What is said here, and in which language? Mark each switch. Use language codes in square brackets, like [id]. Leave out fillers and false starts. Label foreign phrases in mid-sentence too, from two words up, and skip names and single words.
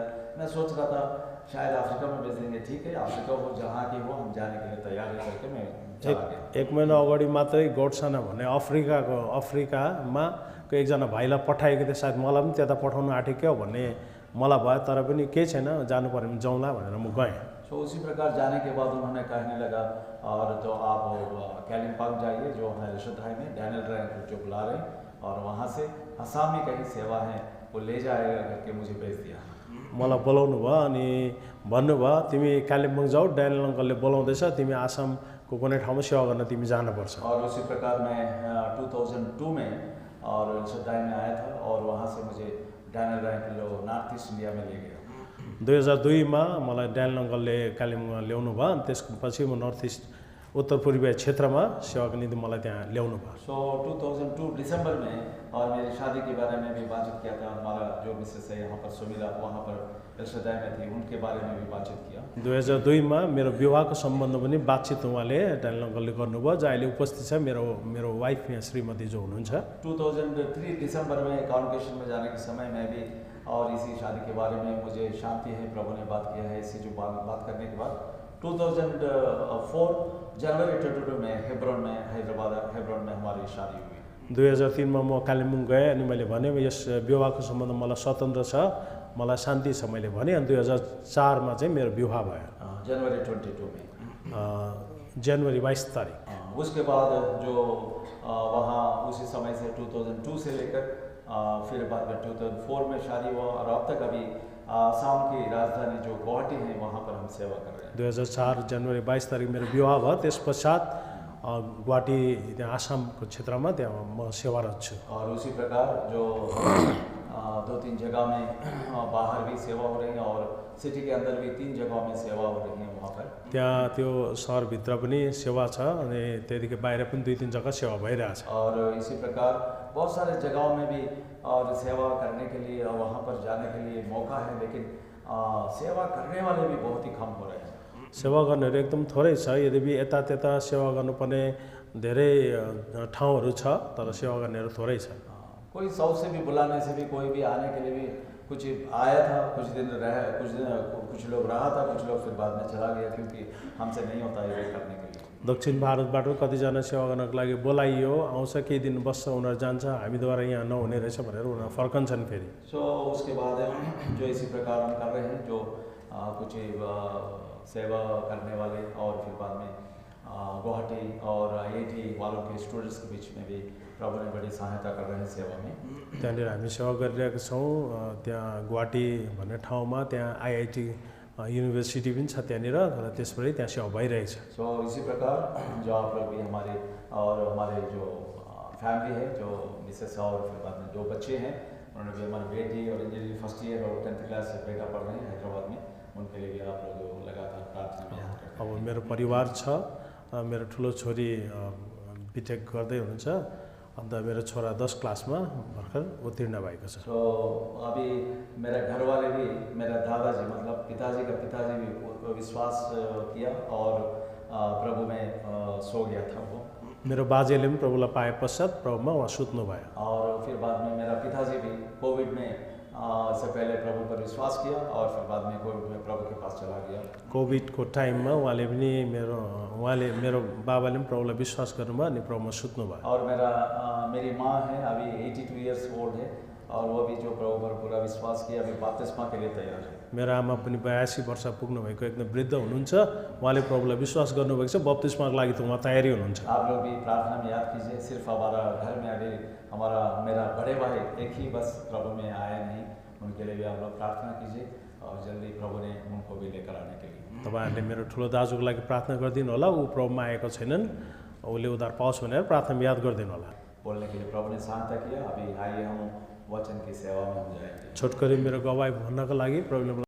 [hi] मैं सोच रहा था शायद अफ्रीका में भेज देंगे, ठीक है अफ्रीका हो जहाँ की हो हम जाने के लिए तैयार है करके मैं चला गया। [ne] एक महिना अगाडि मात्रै गोट्सवाना भन्ने अफ्रिकामा एकजना भाइलाई पठाएको थिएँ, सायद मलाई पनि त्यता पठाउनु आँटेको क्या भन्ने मलाई भयो, तर पनि केही छैन जानु पऱ्यो भने जाउँला भनेर म गएँ। [hi] तो उसी प्रकार जाने के बाद उन्होंने कहने लगा और तो आप कालिम्पोङ जाइए जो है एल्शदाई में डैनियल राय जो बुला रहे और वहाँ से असम में कहीं सेवा है वो ले जाएगा करके मुझे भेज दिया। [ne] मलाई बोलाउनु भयो अनि भन्नुभयो तिमी कालिम्पोङ जाऊ, डैनियल अङ्कलले बोलाउँदैछ, तिमी आसामको कुनै ठाउँमा सेवा गर्न तिमी जानुपर्छ। [hi] और उसी प्रकार मैं 2002 में और एल्शदाई में आया था और वहाँ से मुझे डैनियल राय को नॉर्थ ईस्ट इंडिया में ले गया। [ne] 2002 मा मलाई डैनियल अङ्कलले कालिम्पोङमा ल्याउनु भयो अनि त्यसपछि म नर्थ इस्ट उत्तर पूर्वीय क्षेत्रमा सेवाको निम्ति मलाई त्यहाँ ल्याउनु भयो। [hi] सो 2002 दिसंबर में और मेरी शादी के बारे में भी बातचीत किया था। हमारा जो मिसेस है यहाँ पर सुमिला वहाँ पर एल्शदाई में थी, उनके बारे में भी बातचीत किया। [ne] 2002 मा मेरो विवाहको सम्बन्ध पनि बातचित उहाँले डैनियल अङ्कलले गर्नुभयो, जो अहिले उपस्थित छ मेरो वाइफ यहाँ श्रीमती जो हुनुहुन्छ। [hi] 2003 दिसंबर में कॉन्वोकेशन में जाने के समय मैं भी और इसी शादी के बारे में मुझे शांति है प्रभु ने बात किया है। इसी जो बात करने के बाद 2004 जनवरी 22 में हेब्रोन में हेब्रोन में हमारी शादी हुई। [ne] 2003 मा म कालिम्पोङ गएँ अनि मैले भने यस विवाहको सम्बन्ध मलाई स्वतन्त्र छ, मलाई शान्ति छ मैले भने। अनि 2004 मा चाहिँ मेरो विवाह भयो [hi] जनवरी 22 में जनवरी 22 तारिक। उसके बाद जो वहाँ उसी समय से 2002 से लेकर फिर बाद में 2004 में शादी हुआ और अब तक अभी आसाम की राजधानी जो गुवाहाटी है वहाँ पर हम सेवा कर रहे हैं। [ne] 2004 जनवरी 22 तारिक मेरो विवाह भयो। त्यस पश्चात गुवाहाटी त्यहाँ आसामको क्षेत्रमा त्यहाँ म सेवारत छु। [hi] और उसी प्रकार जो 2-3 जगह में बाहर भी सेवा हो रही है और सिटी के अंदर भी 3 जगहों में सेवा हो रही है वहाँ पर। [ne] त्यहाँ त्यो सहरभित्र पनि सेवा छ अनि त्यहाँदेखि बाहिर पनि 2-3 जग्गा सेवा भइरहेछ। [hi] और इसी प्रकार बहुत सारे जगहों में भी और सेवा करने के लिए और वहाँ पर जाने के लिए मौका है, लेकिन सेवा करने वाले भी बहुत ही कम हो रहे हैं। [ne] सेवा गर्नेहरू एकदम थोरै छ। यद्यपि यता त्यता सेवा गर्नुपर्ने धेरै ठाउँहरू छ, तर सेवा गर्नेहरू थोरै छ। [hi] कोई 100 से भी बुलाने से भी, कोई भी आने के लिए भी कुछ आया था, कुछ लोग रहा था, कुछ लोग फिर बाद में चला गया, क्योंकि हमसे नहीं होता है ये करने के लिए। [ne] दक्षिण भारतबाट कतिजना सेवा गर्नको लागि बोलाइयो, आउँछ, केही दिन बस्छ, उनीहरू जान्छ, हामीद्वारा यहाँ नहुने रहेछ भनेर उनीहरू फर्कन्छन् फेरि। [hi] सो उसके बाद जो इसी प्रकार हम कर रहे हैं, जो कुछ सेवा करने वाले और फिर बाद में गुवाहाटी और IIT वालों के स्टूडेंट्स के बीच में भी प्रभु ने बड़ी सहायता कर रहे हैं सेवा में। [ne] त्यहाँनिर हामी सेवा गरिरहेका छौँ। त्यहाँ गुवाहाटी भन्ने ठाउँमा त्यहाँ IIT युनिभर्सिटी पनि छ त्यहाँनिर, र त्यसपछि त्यहाँ सेवा भइरहेछ। [hi] सो इसी प्रकार जो आप लोग भी हमारे जो फैमिली है, जो मिसेस और फिर बाद में 2 बच्चे हैं, उन्होंने भी, हमारी बेटी और [en] engineering first year [hi] और 10th क्लास से बेटा पढ़ रहे हैं हैदराबाद में, उनके लिए भी आप लोग लगातार प्रार्थना में याद करें। [ne] अब मेरो परिवार छ, मेरो ठुलो छोरी बिटेक गर्दै हुनुहुन्छ, अन्त मेरो छोरा 10 क्लासमा भर्खर उत्तीर्ण भएको छ। [hi] सो अभी मेरा घर वाले भी, मेरा दादाजी मतलब पिताजी का पिताजी भी विश्वास किया और प्रभु में सो गया था वो। [ne] मेरो बाजेले पनि प्रभुलाई पाए पश्चात प्रभुमा उहाँ सुत्नु भयो। [hi] और फिर बाद में मेरा पिताजी भी कोविड में से पहले प्रभु पर विश्वास किया और फिर बाद में कोविड में प्रभु के पास चला गया। [ne] कोभिडको टाइममा उहाँले मेरो बाबाले पनि प्रभुलाई विश्वास गर्नुभयो अनि प्रभुमा सुत्नु भयो। [hi] और मेरी माँ है, अभी 82 [en] years old [hi] है, और वो भी जो प्रभु पर पूरा विश्वास किया, अभी बपतिस्मा के लिए तैयार है। [ne] मेरो आमा पनि 82 वर्ष पुग्नु भएको एकदम वृद्ध हुनुहुन्छ, उहाँले प्रभुलाई विश्वास गर्नुभएको छ, बप्तिस्माको लागि त उहाँ तयारी हुनुहुन्छ। [hi] आप लोग भी प्रार्थना में याद कीजिए। सिर्फ हमारा घर में अभी मेरा बड़े भाई एक ही बस प्रभु में आए नहीं, उनके लिए भी आप लोग प्रार्थना कीजिए और जल्दी प्रभु ने उनको भी लेकर आने के लिए। [ne] तपाईँहरूले मेरो ठुलो दाजुको लागि प्रार्थना गरिदिनु होला। ऊ प्रभुमा आएको छैनन्, उसले उद्धार पाओस् भनेर प्रार्थना में याद गरिदिनु होला। [hi] बोलने के लिए प्रभु ने सहायता किया। अभी आइए हम वचन की सेवा में हो जाएंगे। [ne] छोटकरी मेरो गवाई भन्नको लागि प्रभुले